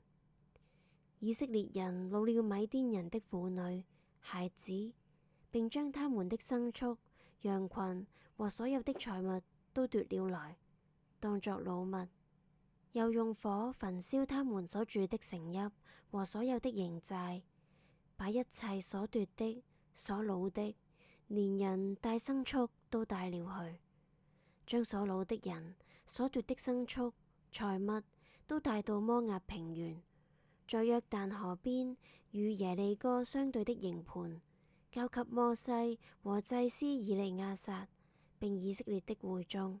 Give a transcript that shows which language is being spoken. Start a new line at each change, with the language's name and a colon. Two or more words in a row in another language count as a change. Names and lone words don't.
Chinese: 以色列人擄了米甸人的婦女、孩子，並將他們的牲畜、羊群和所有的財物都奪了來，當作擄物。又用火焚燒他們所住的城邑和所有的營寨，把一切所奪的、所擄的，連人帶牲畜都帶了去，將所擄的人、所奪的牲畜、財物都帶到摩押平原，在約旦河邊與耶利哥相對的營盤，交給摩西和祭司以利亞撒，並以色列的會眾。